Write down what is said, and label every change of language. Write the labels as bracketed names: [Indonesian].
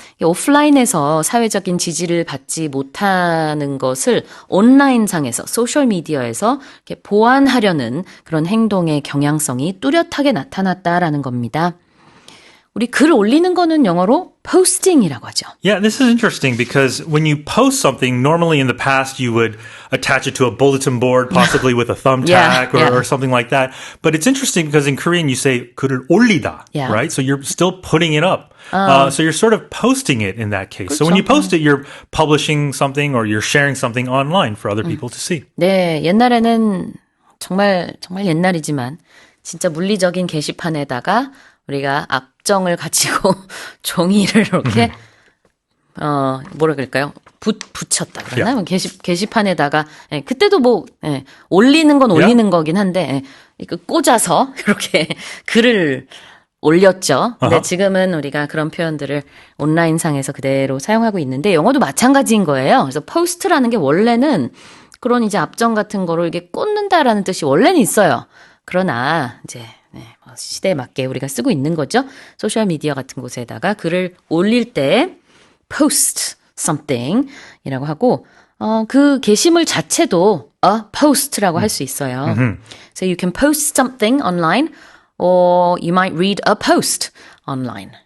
[Korean] 오프라인에서 사회적인 지지를 받지 못하는 것을 온라인상에서, 소셜미디어에서 이렇게 보완하려는 그런 행동의 경향성이 뚜렷하게 나타났다라는 겁니다. 우리 글 올리는 거는 영어로 posting이라고 하죠. [English] Yeah, this is interesting because when you post something, normally in the past you would attach it to a bulletin board, possibly with a thumbtack or something like that. But it's interesting because in Korean you say [Korean] 글을 올리다, [English] right? So you're still putting it up. So you're sort of posting it in that case. [Korean] 그렇죠. [English] So when you post it, you're publishing something or you're sharing something online for other people to see. [Korean] 네, 옛날에는 정말 옛날이지만 진짜 물리적인 게시판에다가 우리가 앞정을 가지고 종이를 이렇게 뭐라 그럴까요? 붙였다 그러나? 게시판에다가 그때도 올리는 건 올리는 거긴 한데 꽂아서 이렇게 글을 올렸죠. 근데 지금은 우리가 그런 표현들을 온라인상에서 그대로 사용하고 있는데 영어도 마찬가지인 거예요. 그래서 포스트라는 게 원래는 그런 이제 앞정 같은 거를 이렇게 꽂는다라는 뜻이 원래는 있어요. 그러나 이제 시대에 맞게 우리가 쓰고 있는 거죠. 소셜미디어 같은 곳에다가 글을 올릴 때 [English] post something [Korean] 이라고 하고 그 게시물 자체도 a post라고 할 수 있어요. [English] So you can post something online or you might read a post online.